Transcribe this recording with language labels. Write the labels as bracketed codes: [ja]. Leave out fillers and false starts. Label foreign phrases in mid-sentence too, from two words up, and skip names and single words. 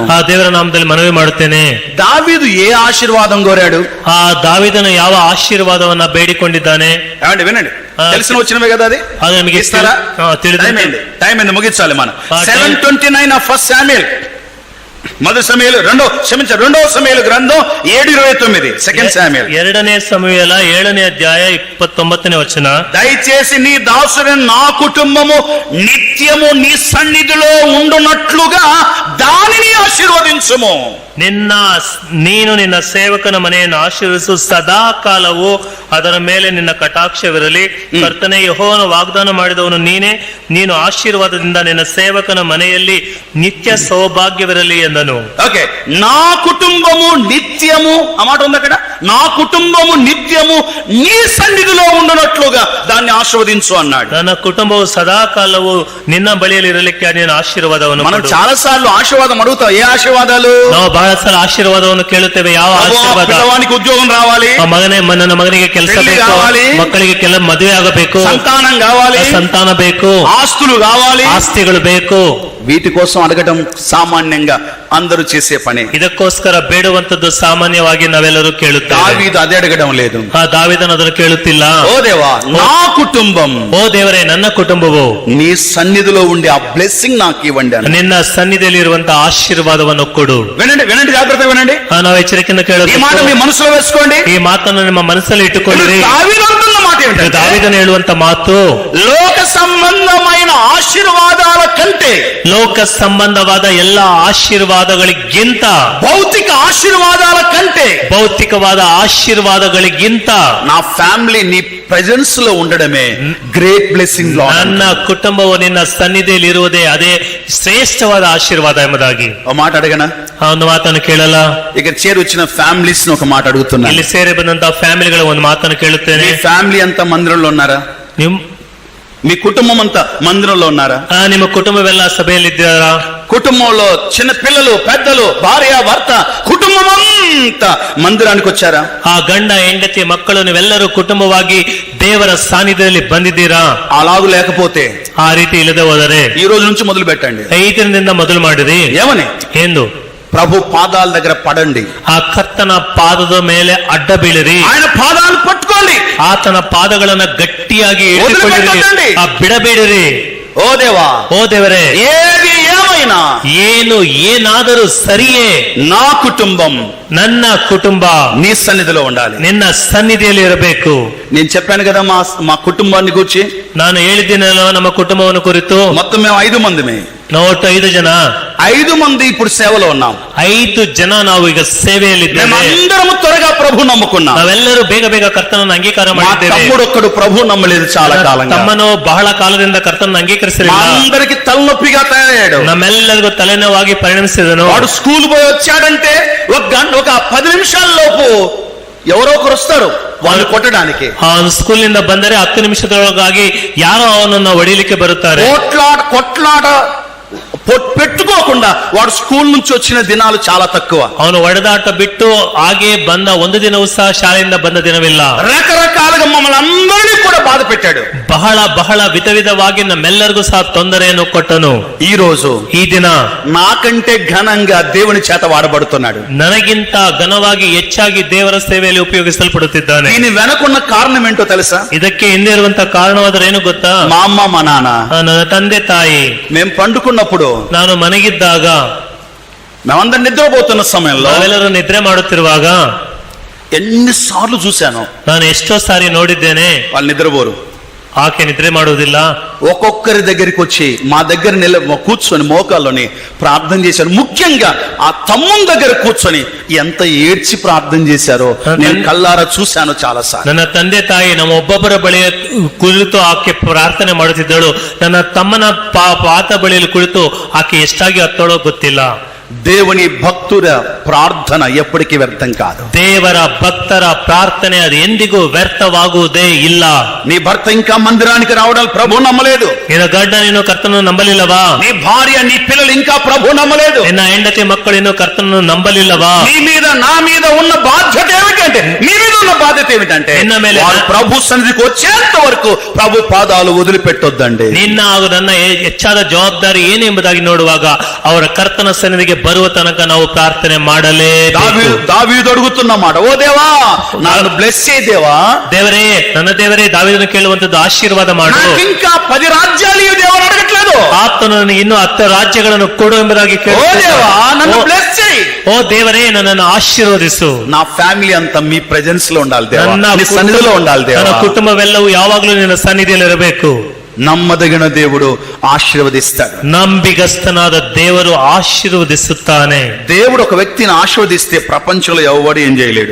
[kn] ಆ ದೇವರ ನಾಮದಲ್ಲಿ ಮನವಿ ಮಾಡುತ್ತೇನೆ. [te] దావీదు ఏ ఆశీర్వాదం కోరాడు? [kn] ಆ ದಾವೀದನು ಯಾವ ಆಶೀರ್ವಾದವನ್ನ ಬೇಡಿಕೊಂಡಿದ್ದಾನೆ? [te] వినండి, తెలిసిన వచ్చినవే కదా అది. [kn] ಅದು ನಮಗೆ [te] ఇస్తారా? టైం ఏంది, ముగించాలి మనం. 7:29 ఆఫ్ ఫస్ట్ శామ్యూయల్, మొదటి సమూయేలు 2వ సమూయేలు గ్రంథం 7:29 సెకండ్ శామ్యూయల్. [kn] 2ನೇ ಸಮುವೇಲ 7ನೇ ಅಧ್ಯಾಯ 29ನೇ ವಚನ. ದಯచేసి [te] నీ దాసుడైన నా కుటుంబము నిత్యము నీ సన్నిధిలో ఉండునట్లుగా దానిని ఆశీర్వదించుము. [kn] ನೀನು ನಿನ್ನ ಸೇವಕನ ಮನೆಯನ್ನು ಆಶೀರ್ವಿಸು, ಸದಾ ಕಾಲವು ಅದರ ಮೇಲೆ ನಿನ್ನ ಕಟಾಕ್ಷವಿರಲಿ. ಕರ್ತನೇ ಯೆಹೋವನು ವಾಗ್ದಾನ ಮಾಡಿದವನು ನೀನೇ, ನೀನು ಆಶೀರ್ವಾದದಿಂದ ನಿನ್ನ ಸೇವಕನ ಮನೆಯಲ್ಲಿ ನಿತ್ಯ ಸೌಭಾಗ್ಯವಿರಲಿ ಎಂದನು. [te] ఓకే, నా కుటుంబము నిత్యము, ఆ మాట ఉంది అక్కడ, నా కుటుంబము నిత్యము నీ సన్నిధిలో ఉండునట్లుగా దాన్ని ఆశీర్వదించు అన్నాడు. [kn] ನನ್ನ కుటుంబವು సదా కాలವು ನಿನ್ನ ಬಳಿಯಲ್ಲಿ ಇರಲಿಕ್ಕೆ ನೀನು ಆಶೀರ್ವಾದವನ್ನು. [te] మనం చాలా సార్లు ఆశీర్వాదం అడుగుతాం. ఏ ఆశీర్వాదాలు? [kn] ನಾವು ಬಹಳ ಸಲ ಆಶೀರ್ವಾದವನ್ನು ಕೇಳುತ್ತೇವೆ. ಯಾವ ಆಶೀರ್ವಾದ? [te] పిల్లవానికి ఉద్యోగం రావాలి, [kn] ನನ್ನ ಮಗನಿಗೆ ಕೆಲಸ ಬೇಕು, ಮಕ್ಕಳಿಗೆ ಮದುವೆ ಆಗಬೇಕು, [te] సంతానం కావాలి, [kn] ಸಂತಾನ ಬೇಕು, [te] ఆస్తులు కావాలి, [kn] ಆಸ್ತಿಗಳು ಬೇಕು. [te] వీటి కోసం అడగటం సామాన్యంగా అందరూ చేసే పని. [kn] ಇದಕ್ಕೋಸ್ಕರ ಬೇಡುವಂತದ್ದು ಸಾಮಾನ್ಯವಾಗಿ ನಾವೆಲ್ಲರೂ ಕೇಳುತ್ತೇವೆ. [te] దావీదు అది అడగడం లేదు. [kn] ದಾವೀದನು ಅದನ್ನು ಕೇಳುತ್ತಿಲ್ಲ. [te] ఓ దేవా, నా కుటుంబం, [kn] ಓ ದೇವರೇ, ನನ್ನ ಕುಟುಂಬವು [te] నీ సన్నిధిలో ఉండి ఆ బ్లెస్సింగ్ నాకు ఇవ్వండి అని. [kn] ನಿನ್ನ ಸನ್ನಿಧಿಯಲ್ಲಿ ಇರುವಂತಹ ಆಶೀರ್ವಾದವನ್ನು ಕೊಡು. [te] వినండి, వినండి, జాగ్రత్త వినండి. [kn] ನಾವು ಎಚ್ಚರಿಕೆಯಿಂದ [te] ఈ మాట [kn] ಕೇಳಬೇಕು. [te] మీ మనసులో వేసుకోండి. [kn] ಈ ಮಾತನ್ನು ನಿಮ್ಮ ಮನಸ್ಸಲ್ಲಿ ಇಟ್ಟುಕೊಳ್ಳಿರಿ. [te] దావీదు అంటున్న మాట ఏమిటంటే, [kn] ದಾವೀದನು ಹೇಳುವಂತ ಮಾತು, [te] లోక సంబంధమైన ఆశీర్వాదాల కంటే, [kn] ಲೋಕ ಸಂಬಂಧವಾದ ಎಲ್ಲ ಆಶೀರ್ವಾದಗಳಿಗಿಂತ, [te] భౌతిక ఆశీర్వాదాల కంటే, [kn] ಭೌತಿಕವಾದ ಆಶೀರ್ವಾದಗಳಿಗಿಂತ [te] నా ఫ్యామిలీ నీ ప్రెజెన్స్ లో ఉండడమే [en] great blessing. [kn] ನನ್ನ ಕುಟುಂಬವು ನಿನ್ನ ಸನ್ನಿಧಿಯಲ್ಲಿ ಇರುವುದೇ ಅದೇ ಶ್ರೇಷ್ಠವಾದ ಆಶೀರ್ವಾದ ಎಂಬುದಾಗಿ. [te] ఒక మాట అడగనా? [kn] ಆ ಒಂದು ಮಾತನ್ನು ಕೇಳಲ್ಲ. [te] ఇక్కడ చేరి వచ్చిన ఫ్యామిలీస్ ఒక మాట అడుగుతున్నా. [kn] ಇಲ್ಲಿ ಸೇರಿ ಬಂದಂತಹ ಫ್ಯಾಮಿಲಿಗಳ ಒಂದು ಮಾತನ್ನು ಕೇಳುತ್ತೇನೆ. [te] మీ ఫ్యామిలీ అంతా మందిరంలో ఉన్నారా? మీ కుటుంబం అంతా మందిరంలో ఉన్నారా? [kn] ನಿಮ್ಮ ಕುಟುಂಬವೆಲ್ಲ ಸಭೆಯಲ್ಲಿ ಇದ್ದಾರಾ? [te] కుటుంబంలో చిన్న పిల్లలు, పెద్దలు, భార్య, భర్త, కుటుంబం అంతా మందిరానికి వచ్చారా? [kn] ಆ ಗಂಡ, ಹೆಂಡತಿ, ಮಕ್ಕಳು ನೀವೆಲ್ಲರೂ ಕುಟುಂಬವಾಗಿ ದೇವರ ಸಾನ್ನಿಧ್ಯದಲ್ಲಿ ಬಂದಿದ್ದೀರಾ? [te] అలాగూ లేకపోతే [kn] ಆ ರೀತಿ ಇಲ್ಲದೆ ಹೋದರೆ [te] ఈ రోజు నుంచి మొదలు పెట్టండి. [kn] 5 ದಿನದಿಂದ ಮೊದಲು ಮಾಡಿರಿ. [te] ఏమని? [kn] ಎಂದು [te] ప్రభు పాదాల దగ్గర పడండి. [kn] ಆ ಕರ್ತನ ಪಾದದ ಮೇಲೆ ಅಡ್ಡ ಬೀಳಿರಿ. [te] ఆయన పాదాలు పట్టుకోండి. [kn] ಆತನ ಪಾದಗಳನ್ನ ಗಟ್ಟಿಯಾಗಿ [te] వదిలిపెట్టండి. [kn] ಇಟ್ಟುಕೊಳ್ಳಿರಿ. ಆ ಬಿಡಬೇಡಿರಿ. [te] ఓ దేవా, [kn] ಓ ದೇವರೇ, [te] ఏది ఏమైనా [kn] ಏನು ಏನಾದರೂ ಸರಿಯೇ, [te] నా కుటుంబం [kn] ನನ್ನ ಕುಟುಂಬ [te] నీ సన్నిధిలో ఉండాలి. [kn] ನಿನ್ನ ಸನ್ನಿಧಿಯಲ್ಲಿ ಇರಬೇಕು. [te] నేను చెప్పాను కదా మా కుటుంబాన్ని గురించి. [kn] ನಾನು ಹೇಳಿದ್ದೀನಲ್ಲ ನಮ್ಮ ಕುಟುಂಬವನ್ನು ಕುರಿತು. [te] మొత్తం మేము 5 మందిమే. [kn] ನಾವು ಒಟ್ಟು 5 ಜನ. [te] 5 మంది ఇప్పుడు సేవలో ఉన్నాం. [kn] 5 ಜನ ನಾವು ಈಗ ಸೇವೆಯಲ್ಲಿದ್ದೇವೆ. [te] మేమందరము త్వరగా ప్రభు నమ్ముకున్నాం. [kn] ನಾವೆಲ್ಲರೂ ಬೇಗ ಬೇಗ ಕರ್ತನನ್ನು ಅಂಗೀಕಾರ [te] మా [kn] ಮಾಡಿದ್ದೇವೆ. [te] తమ్ముడు ఒక్కడు ప్రభు నమ్మలేదు చాలా కాలంగా. [kn] ತಮ್ಮನು ಬಹಳ ಕಾಲದಿಂದ ಕರ್ತನನ್ನು ಅಂಗೀಕರಿಸಲಿಲ್ಲ. [te] అందరికి తలనొప్పిగా తయారయ్యాడు. [kn] ನಮ್ಮೆಲ್ಲರಿಗೂ ತಲೆನೋವಾಗಿ ಪರಿಣಮಿಸಿದನು. [te] వాడు స్కూల్ పోయి వచ్చాడంటే ఒక 10 నిమిషాల లోపు ఎవరో ఒకరు వస్తారు వాళ్ళు కొట్టడానికి. [kn] ಅವನು ಸ್ಕೂಲಿಂದ ಬಂದರೆ 10 ನಿಮಿಷದೊಳಗಾಗಿ ಯಾರೋ ಅವನನ್ನು ಹೊಡಿಲಿಕ್ಕೆ ಬರುತ್ತಾರೆ. [te] కొట్లాట పెట్టుకోకుండా వాడు స్కూల్ నుంచి వచ్చిన దినాలు చాలా తక్కువ. [kn] ಅವನು ಹೊಡೆದಾಟ ಬಿಟ್ಟು ಹಾಗೆ ಬಂದ ಒಂದು ದಿನವೂ ಸಹ ಶಾಲೆಯಿಂದ ಬಂದ ದಿನವಿಲ್ಲ. [te] రకరకాలుగా మమ్మల్ని అందరినీ కూడా బాధ పెట్టాడు. [kn] ಬಹಳ ಬಹಳ ವಿಧ ವಿಧವಾಗಿ ನಮ್ಮೆಲ್ಲರಿಗೂ ಸಹ ತೊಂದರೆಯನ್ನು ಕೊಟ್ಟನು. [te] ఈ రోజు [kn] ಈ ದಿನ [te] నాకంటే ఘనంగా దేవుని చేత వాడబడుతున్నాడు. [kn] ನನಗಿಂತ ಘನವಾಗಿ ಹೆಚ್ಚಾಗಿ ದೇವರ ಸೇವೆಯಲ್ಲಿ ಉಪಯೋಗಿಸಲ್ಪಡುತ್ತಿದ್ದಾನೆ. [te] దీని వెనకున్న కారణం ఏంటో తెలుసా? [kn] ಇದಕ್ಕೆ ಹಿಂದೆ ಇರುವಂತಹ ಕಾರಣವಾದ್ರೆ ಏನು ಗೊತ್ತಾ? [te] మా అమ్మ మా నాన్న, [kn] ನನ್ನ ತಂದೆ ತಾಯಿ, [te] మేము పండుకున్నప్పుడు, [kn] ನಾನು ಮನೆಗಿದ್ದಾಗ, [te] మేమందరం నిద్రపోతున్న సమయంలో, [kn] ನಾವೆಲ್ಲರೂ ನಿದ್ರೆ ಮಾಡುತ್ತಿರುವಾಗ [te] ఎన్నిసార్లు చూశాను. [kn] ನಾನು ಎಷ್ಟೋ ಸಾರಿ ನೋಡಿದ್ದೇನೆ. [te] వాళ్ళు నిద్రపోరు. [kn] ಆಕೆ ನಿದ್ರೆ ಮಾಡುವುದಿಲ್ಲ. [te] ఒక్కొక్కరి దగ్గరికి వచ్చి మా దగ్గర కూర్చొని మోకాల్లోని ప్రార్థన చేశారు. ముఖ్యంగా ఆ తమ్ముని దగ్గర కూర్చొని ఎంత ఏడ్చి ప్రార్థన చేశారో నేను కళ్ళారా చూశాను చాలా సార్లు. [kn] ನನ್ನ ತಂದೆ ತಾಯಿ ನಮ್ಮ ಒಬ್ಬೊಬ್ಬರ ಬಳಿ ಕುಳಿತು ಆಕೆ ಪ್ರಾರ್ಥನೆ ಮಾಡುತ್ತಿದ್ದಳು. ನನ್ನ ತಮ್ಮನ ಪಾತ ಬಳಿಯಲ್ಲಿ ಕುಳಿತು ಆಕೆ ಎಷ್ಟಾಗಿ ಹತ್ತೋಳೋ ಗೊತ್ತಿಲ್ಲ. [te] దేవుని భక్తుల ప్రార్థన ఎప్పటికీ వ్యర్థం కాదు. [kn] ದೇವರ ಭಕ್ತರ ಪ್ರಾರ್ಥನೆ ಅದು ಎಂದಿಗೂ ವ್ಯರ್ಥವಾಗುವುದೇ ಇಲ್ಲ. [te] నీ భర్త ఇంకా మందిరానికి రావడం ప్రభు నమ్మలేదు. [kn] ನಿನ್ನ ಗಂಡ ನೀನು ಕರ್ತನನ್ನು ನಂಬಲಿಲ್ಲವಾ? [te] నీ భార్య నీ పిల్లలు ఇంకా ప్రభు నమ్మలేదు. [kn] ನಿನ್ನ ಹೆಂಡತಿ ಮಕ್ಕಳು ಇನ್ನು ಕರ್ತನನ್ನು ನಂಬಲಿಲ್ಲವಾ? [te] నీ మీద నా మీద ఉన్న బాధ్యత ఏమిటంటే, నీ మీద ఉన్న బాధ్యత ఏమిటంటే [kn] నిన్న ಮೇಲೆ [te] వాళ్ళు ప్రభు సన్నిధికి వచ్చేంత వరకు ప్రభు పాదాలు వదిలిపెట్టొద్దండి. [kn] ನಿನ್ನ ಹಾಗೂ ನನ್ನ ಹೆಚ್ಚಾದ ಜವಾಬ್ದಾರಿ ಏನೆಂಬುದಾಗಿ ನೋಡುವಾಗ ಅವರ ಕರ್ತನ ಸನ್ನಿಧಿಗೆ ಬರುವ ತನಕ ನಾವು ಪ್ರಾರ್ಥನೆ ಮಾಡಲೇ. [te] దావీదు అడుగుతున్న మాట, ఓ దేవా నన్ను బ్లెస్ చేయి దేవా. [kn] ದೇವರೇ, ನನ್ನ ದೇವರೇ, ದಾವೀದನು ಕೇಳುವಂತದ್ದು ಆಶೀರ್ವಾದ ಮಾಡು. [te] ఇంకా 10 రాజ్యాలు ఈ దేవుడు అడగట్లేదు. [kn] ಆತನು ನನಗೆ ಇನ್ನೂ 10 ರಾಜ್ಯಗಳನ್ನು ಕೊಡು ಎಂಬುದಾಗಿ [te] ఓ దేవా నన్ను బ్లెస్ చేయి. [kn] ಓ ದೇವರೇ, ನನ್ನನ್ನು ಆಶೀರ್ವದಿಸು. [te] నా ఫ్యామిలీ అంతా మీ ప్రెజెన్స్ లో ఉండాలి దేవా. [kn] ನನ್ನ [te] నీ సన్నిధిలో ఉండాలి దేవా. [kn] ನನ್ನ ಕುಟುಂಬವೆಲ್ಲವೂ ಯಾವಾಗಲೂ ನಿನ್ನ ಸನ್ನಿಧಿಯಲ್ಲಿ ಇರಬೇಕು. [te] నమ్మదగిన దేవుడు ఆశీర్వదిస్తాడు. [kn] ನಂಬಿಗಸ್ತನಾದ ದೇವರು ಆಶೀರ್ವದಿಸುತ್ತಾನೆ. [te] దేవుడు ఒక వ్యక్తిని ఆశీర్వదిస్తే ప్రపంచంలో ఎవడు ఏం చేయలేడు.